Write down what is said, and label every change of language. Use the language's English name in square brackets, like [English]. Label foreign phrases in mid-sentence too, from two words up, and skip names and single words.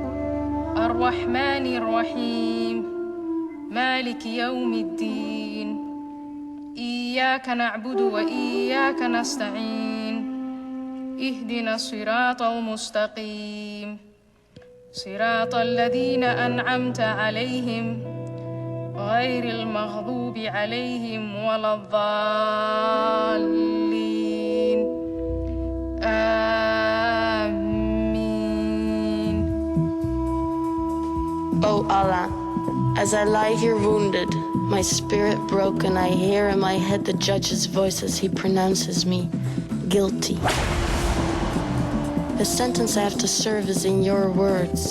[Arabic] الرحمن الرحيم. مالك يوم الدين. إياك نعبد وإياك نستعين. اهدنا الصراط المستقيم. صراط الذين أنعمت عليهم. غير المغضوب عليهم ولا الضالين آمين. [English] O Allah, as I lie here wounded, my spirit broken, I hear in my head the judge's voice as he pronounces me guilty. The sentence I have to serve is in your words.